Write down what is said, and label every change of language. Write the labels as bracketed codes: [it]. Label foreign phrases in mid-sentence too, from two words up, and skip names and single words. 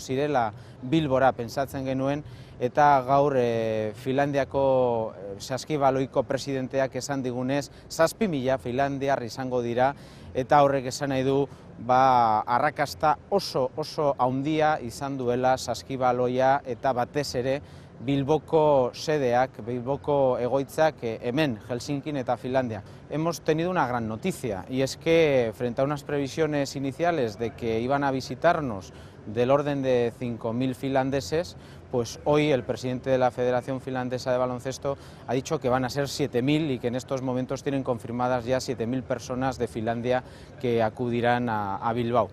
[eu] zirela Bilbora pentsatzen genuen, eta gaur Finlandiako saskibaloiko presidenteak esan digunez 7.000 finlandiar izango dira, eta horrek esan nahi du arrakasta oso handia izan duela saskibaloia eta batez ere Bilboko sedeak, Bilboko egoitzak hemen, Helsinkin eta Finlandia. [es] Hemos tenido una gran noticia, y es que frente a unas previsiones iniciales de que iban a visitarnos del orden de 5.000 finlandeses, pues hoy el presidente de la Federación Finlandesa de Baloncesto ha dicho que van a ser 7.000 y que en estos momentos tienen confirmadas ya 7.000 personas de Finlandia que acudirán a Bilbao.